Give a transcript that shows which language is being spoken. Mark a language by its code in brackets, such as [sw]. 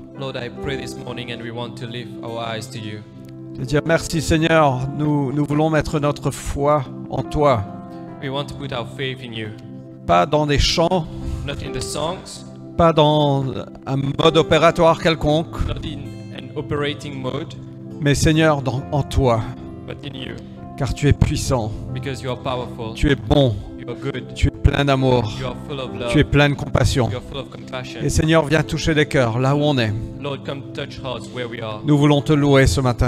[en] Lord, I pray this morning and we want to lift our eyes to you. [fr] De dire merci Seigneur, nous voulons mettre notre foi en toi, [en] We want to put our faith in you, [fr] pas dans des chants, [en] not in the songs, [fr] pas dans un mode opératoire quelconque, [en] not in an operating mode, [fr] mais Seigneur, en toi, [en] but in you, [fr] car tu es puissant, [en] because you are powerful, [fr] tu es bon, [en] you are good, [fr] tu es plein d'amour, [en] you are full of love, [fr] tu es plein de compassion. [en] you are full of compassion. [fr] Et Seigneur, viens toucher les cœurs là où on est. [en] Lord, come touch hearts where we are. [fr] Nous voulons te louer ce matin,